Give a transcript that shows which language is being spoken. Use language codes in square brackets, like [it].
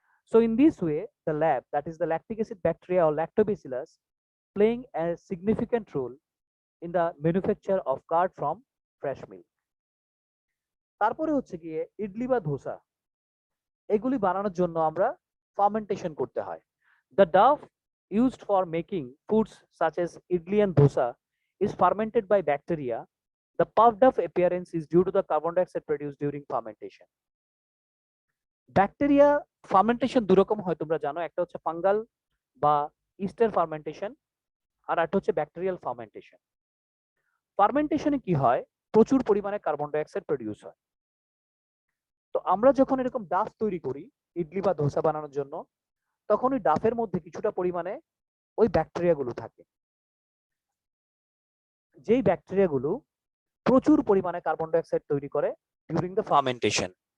[en] So in this way the LAB, that is the lactic acid bacteria or lactobacillus, playing a significant role in the manufacture of curd from fresh milk. [bn] তারপরে হচ্ছে গিয়ে ইডলি বা ধোসা, এগুলি বানানোর জন্য আমরা fermentation করতে হয়। [en] The dough used for making foods such as idli and dosa is fermented by bacteria. The puffed up appearance is due to the carbon dioxide produced during fermentation. [bn] Bacteria fermentation দুই রকম হয় তোমরা জানো, একটা হচ্ছে fungal বা Easter fermentation, আর একটা হচ্ছে ব্যাকটেরিয়াল ফার্মেন্টেশন। ফার্মেন্টেশনে কি হয়, প্রচুর পরিমাণে কার্বন ডাইঅক্সাইড প্রডিউস হয়। তো আমরা যখন এরকম ডাফ তৈরি করি ইডলি বা ধোসা বানানোর জন্য, তখন ওই ডাফের মধ্যে কিছুটা পরিমাণে ওই ব্যাকটেরিয়াগুলো থাকে, যেই ব্যাকটেরিয়াগুলো প্রচুর পরিমাণে কার্বন ডাইঅক্সাইড তৈরি করে [en] During the fermentation.